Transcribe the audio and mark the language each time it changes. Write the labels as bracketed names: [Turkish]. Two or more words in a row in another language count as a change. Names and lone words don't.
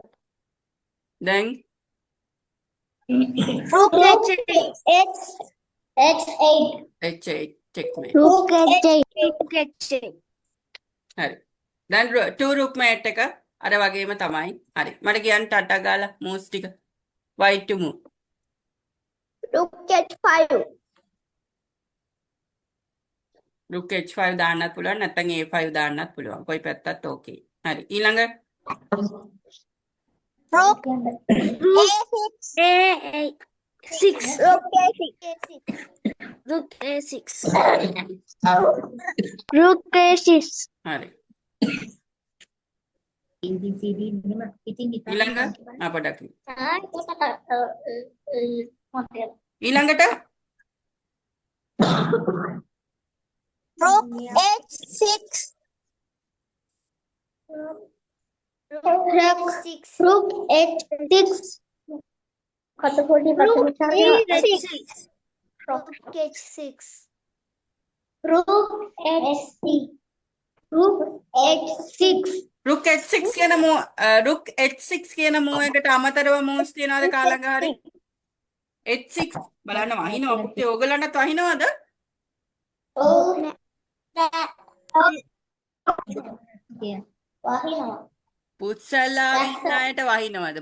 [English] Then Rook H8. H8. H8 checkmate. Rook H8. Rook H8. [Sinhala] හරි. දැන් 2 [English] rook mate [Sinhala] එක අර වගේම තමයි. හරි. මට කියන්න ටටා ගාලා moves ටික. [English] White to move. Rook H5. Rook H5 [Sinhala] දාන්නත් පුළුවන් නැත්නම් A5 දාන්නත් පුළුවන්. කොයි පැත්තත් ඕකේ. හරි. ඊළඟ [English] Rook Rook A6. A6. Rook A6. Rook A6. Rook A6. [Sinhala] හරි. ඊළඟ අපඩකි. ඊළඟට [English] Rook H6. Rook H6. Rook H6. Rook H6. Rook H6. Rook H6. Rook H6 [Sinhala] කියන [English] Rook H6 [Sinhala] කියන move එකට අමතරව moves තියනවාද කාලංග හරි? H6 බලන්න වහිනවා පුතේ ඕගලන්ටත් වහිනවද? පුත්සල්ලාව ඉන්න අයට වහිනවද?